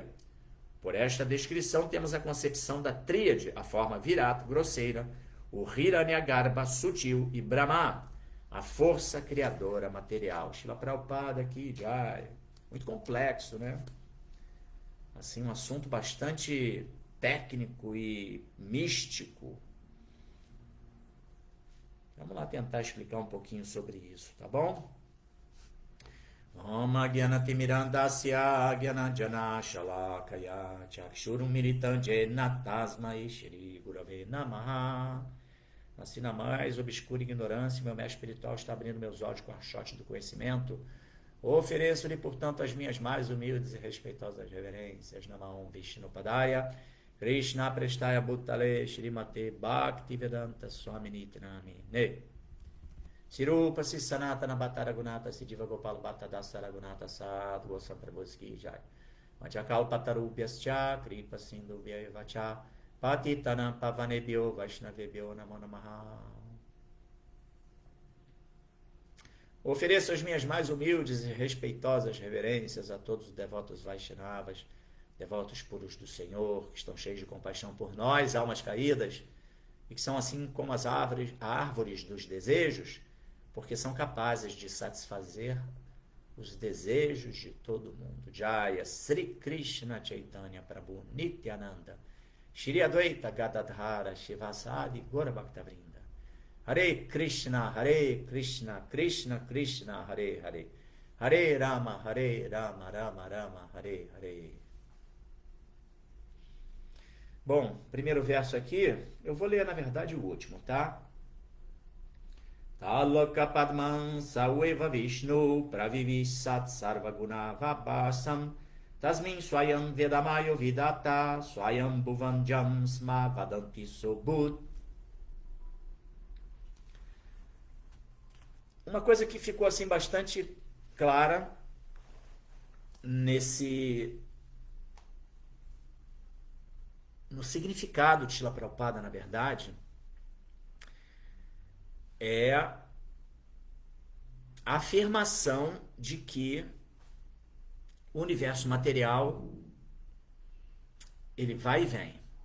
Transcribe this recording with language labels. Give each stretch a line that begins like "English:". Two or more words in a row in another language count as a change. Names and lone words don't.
Portuguese: Por esta descrição, temos a concepção da tríade, a forma Virat, grosseira, o Hiranyagarbha, sutil, e Brahma, a força criadora material. Srila Prabhupada aqui, Jai. Muito complexo, né? Assim, um assunto bastante técnico e místico. Vamos lá tentar explicar um pouquinho sobre isso, tá bom?
Sanskrit: ॐ अज्ञानतिमिरान्धस्य ज्ञानाञ्जन शलाकया चक्षुरुन् मीलितं येन तस्मै श्री गुरवे नमः.
Portuguese: Nasci na mais obscura ignorância, meu mestre espiritual está abrindo meus olhos com a chote do conhecimento. Ofereço-lhe, portanto, as minhas mais humildes e respeitosas reverências.
Sanskrit: नमाहं विष्णुपादाय, कृष्ण प्रेष्ठाय भूतले, श्रीमते भक्तिवेदान्त स्वामिनि नामिने. श्रीरूप सनातन भट्टरघुनाथ श्रीजीव गोपाल भट्टदासरघुनाथ षड् गोस्वामी प्रभुस् की जय. वाञ्छाकल्प तरुभ्यश्च, कृपा सिन्धुभ्य एव च, पतितानां पावनेभ्यो वैष्णवेभ्यो नमो नमः.
Portuguese: Ofereço as minhas mais humildes e respeitosas reverências a todos os devotos Vaishnavas, devotos puros do Senhor, que estão cheios de compaixão por nós, almas caídas, e que são assim como as árvores dos desejos, porque são capazes de satisfazer os desejos de todo mundo.
Sanskrit: जय श्री कृष्ण चैतन्य प्रभु नित्यानन्द श्री अद्वैत गदाधर श्रीवासादि गौर भक्तवृन्द. हरे कृष्ण, कृष्ण कृष्ण, हरे हरे, हरे राम, राम राम, हरे हरे.
Portuguese: Bom, primeiro verso aqui, eu vou ler na verdade o último, tá?
Sanskrit: तल्लोक पद्मं स एव विष्णुः प्राविशत् सर्वगुण अवभासम् तस्मिन् स्वयं वेदमयो विधाता स्वयम् भुवं यं स्म वदन्ति सोऽभूत्.
Portuguese: Uma coisa que ficou assim bastante clara no significado de Srila Prabhupada, na verdade, é a afirmação de que o universo material ele vai e vem.